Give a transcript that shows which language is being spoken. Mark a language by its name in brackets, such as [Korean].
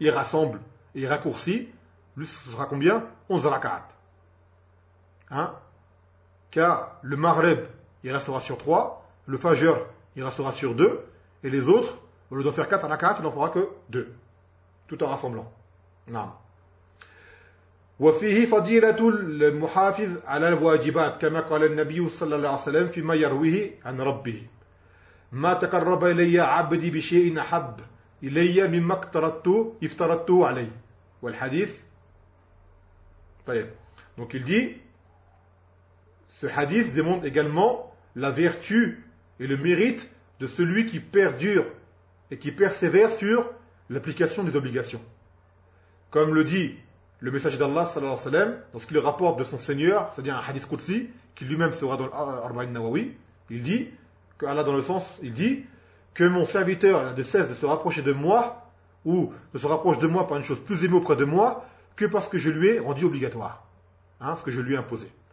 [French] Il rassemble et il raccourcit. Lui ce sera combien ? 11 raka'at. Hein ? Car le Maghreb, il restera sur 3. Le Fajr, il restera sur 2. Et les autres, au lieu d'en faire 4 raka'at, il n'en fera que 2. Tout en rassemblant. Naam. [Arabic] وفيه فضيلة المحافظ على الواجبات كما قال النبي صلى الله عليه وسلم فيما يرويه عن ربه ما تقرب إلي عبدي بشيء أحب إلي مما افترضته عليه والحديث طيب. [French] Donc il dit, ce hadith démontre également la vertu et le mérite de celui qui perdure et qui persévère sur l'application des obligations. Comme le dit le messager d'Allah, sallallahu alayhi wa sallam, lorsqu'il rapporte de son Seigneur, c'est-à-dire un hadith Qudsi, qui lui-même sera dans l'Arba'in Nawawi, il dit, que Allah dans le sens, il dit, que mon serviteur n'a de cesse de se rapprocher de moi, ou de se rapproche de moi par une chose plus aimée auprès de moi, que parce que je lui ai rendu obligatoire, hein, ce que je lui ai imposé.